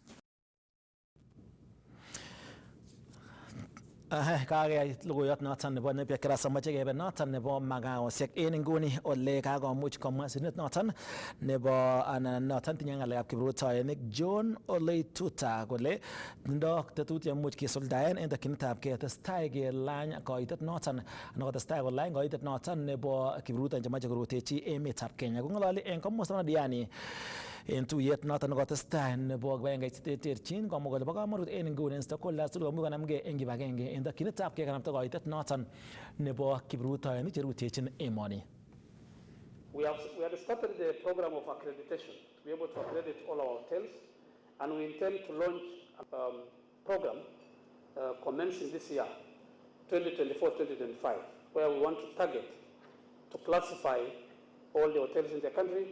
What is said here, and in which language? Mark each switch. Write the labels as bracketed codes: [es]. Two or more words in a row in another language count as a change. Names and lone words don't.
[kln] Kageyai logoiyot noton nebo Napier Kirasa moche kebe noton nebo magaosiek en inguni ole kakomuch komwa sinet noton nebo anan noton tinye ng'alekab kiprutoinik John Ole Tuta kole tindo tetutiet much kisuldaen en tokyinetab ketestai kelany koitet noton anan kotestai kolany koitet noton nebo kiprutoinik chemoche korutechi emetab Kenya. Kong'ololi en komosta nebo Diani en tuyet noton nekotestai nebo kibagengeit cheterterchin komwa kole bo komonut en inguni en stakeholders tugul komuch konamgei en kibagenge en tokyinetab kekanapta koitet noton nebo kiprutoinik cherutechin emoni. [en] We have started the program of accreditation to be able to accredit all our hotels, and we intend to launch a program commencing this year, 2024-2025, where we want to target to classify all the hotels in the country.